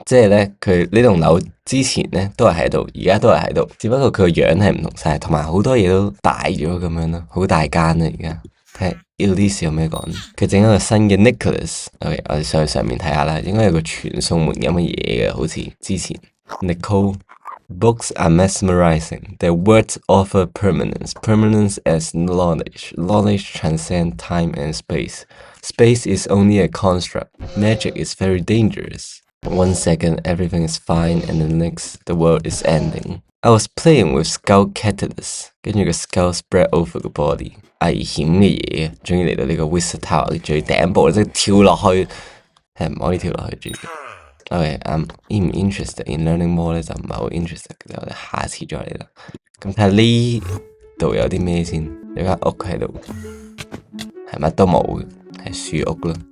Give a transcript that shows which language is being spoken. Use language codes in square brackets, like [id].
[yue] 即係咧，佢呢棟樓之前咧都係喺度，而家都係喺度，只不過佢個樣係唔同晒，同埋好多嘢都大咗咁樣咯，好大間啦而家。睇 Elise 有咩講？佢整一個新嘅 Nicholas，OK，我哋上去上面睇下啦，應該有個傳送門咁嘅嘢嘅，好似之前 Nicole。 [en] Books are mesmerizing. Their words offer permanence. Permanence as knowledge. Knowledge transcends time and space. Space is only a construct. Magic is very dangerous. 1 second, everything is fine, and the next, the world is ending. I was playing with skull catalyst. [yue] 跟住個 [en] skull spread over the body. [yue] 危險嘅嘢，終於嚟到呢個 Wizard Tower 最頂部，即係跳落去，係唔可以跳落去住嘅。 OK， [en] I'm interested in learning more [yue] 咧，就唔係好 interested 嘅，我哋下次再嚟啦。咁睇下呢度有啲咩先，有間屋喺度，係乜都冇嘅，係樹屋啦。